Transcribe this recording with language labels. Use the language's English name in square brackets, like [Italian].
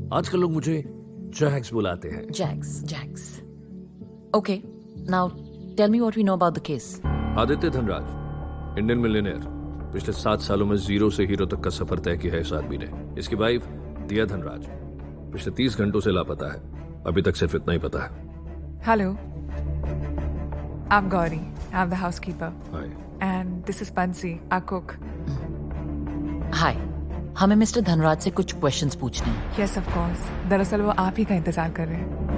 [Hindi] आजकल लोग मुझे जैक्स बुलाते हैं. [English] Jax. Okay. Now tell me what we know about the case. [Hindi] Aditya Dhanraj, Indian millionaire. पिछले 7 सालों में जीरो से हीरो तक का सफर तय किया है इस आदमी ने. इसकी वाइफ दिया धनराज पिछले 30 घंटों से लापता है. अभी तक सिर्फ इतना ही पता है. [English] Hello. I'm Gauri. I'm the housekeeper. Hi. And this is Pansi, our cook. Hi. [Hindi] हमें मिस्टर धनराज से कुछ क्वेश्चंस पूछने हैं. [English] Yes, of course. [Hindi] दरअसल वो आप ही का इंतजार कर रहे हैं.